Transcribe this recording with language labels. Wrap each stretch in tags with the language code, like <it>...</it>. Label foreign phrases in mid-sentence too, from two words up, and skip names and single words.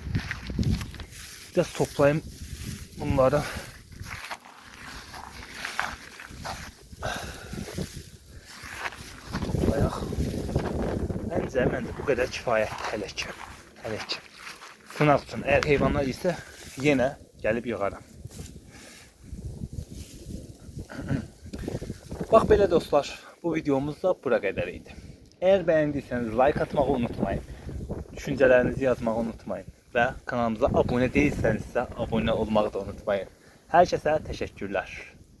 <tr>Biraz toplayayım bunları.</tr> <az>Toplayaq. Məncə bu qədər kifayət hələ ki. Sınaq üçün</az> <tr>eğer heyvanlar ise yine gelip yığarım.</tr> <az>Bak belə dostlar, bu videomuz da bura qədər idi.</az> <tr>Eğer beğendiyseniz like atmayı unutmayın. Düşüncelerinizi yazmayı unutmayın. Ve kanalımıza abone değilseniz de abone olmayı da unutmayın. Herkese teşekkürler.</tr>